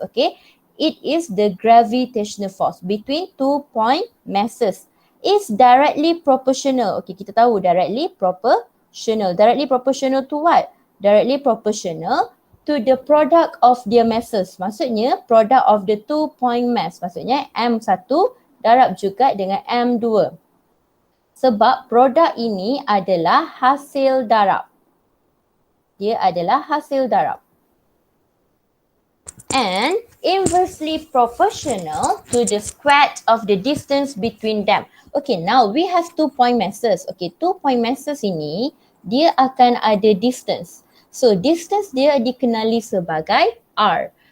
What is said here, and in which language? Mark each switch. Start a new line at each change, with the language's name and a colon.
English: Okay, it is the gravitational force between 2 point masses. Is directly proportional. Okay,
Malay: kita tahu
English: directly proportional. Directly proportional to what? Directly proportional to the product of their masses.
Malay: Maksudnya
English: product of the 2 point mass.
Malay: Maksudnya M1 darab juga dengan M2. Sebab produk ini adalah hasil darab. Dia adalah hasil darab.
English: And inversely proportional to the square of the distance between them. Okay, now we have 2 point masses. Okay, 2 point masses
Malay: ini dia akan ada
English: distance.
Malay: So distance dia dikenali sebagai R.